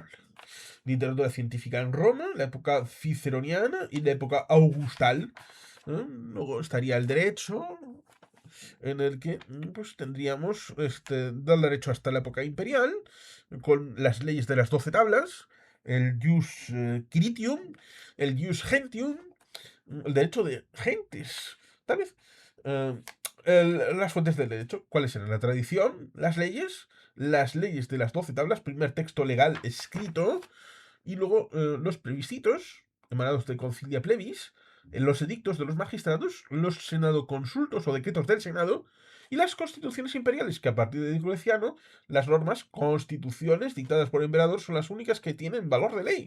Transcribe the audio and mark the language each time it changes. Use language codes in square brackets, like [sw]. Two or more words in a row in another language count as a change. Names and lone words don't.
[es] Literatura científica en Roma, la época ciceroniana y la época augustal. Luego estaría el derecho, en el que pues tendríamos del derecho hasta la época imperial, con las leyes de las 12 tablas, el [la] jus quiritium, [es] el [la] jus gentium, [es] el derecho de gentes, tal vez. eh, las fuentes del derecho, ¿cuáles eran? La tradición, las leyes de las 12 tablas, primer texto legal escrito, y luego los plebiscitos, emanados de Concilia Plebis, los edictos de los magistrados, los senado consultos o decretos del Senado, y las constituciones imperiales, que a partir de Diocleciano, las normas, constituciones dictadas por el emperador son las únicas que tienen valor de ley.